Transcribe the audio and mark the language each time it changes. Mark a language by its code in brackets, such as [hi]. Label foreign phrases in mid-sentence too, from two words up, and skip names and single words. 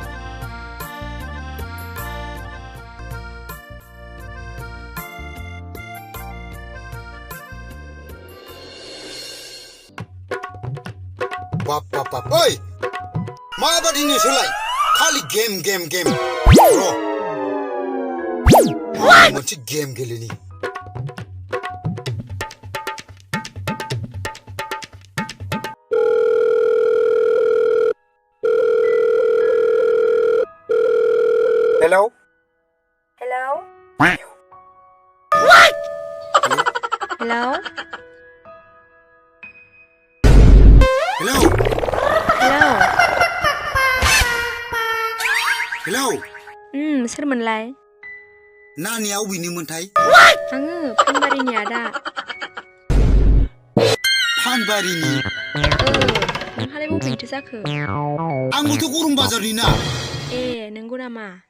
[brx] बाप ओइ माबादि नोंसोरलाय खालि गेम र' मोनसे गेम गेलेनि Hello? Hello? What? Hello? Hello? Hello? Hello? सोरमोनलाय? नानिया अबेनिमोनथाय? आङो फानबारिनि आदा। फानबारिनि? नोंहालाय बबेनिथो जाखो? आंबोथ' गरम बाजारनि ना। ए नंगौ नामा?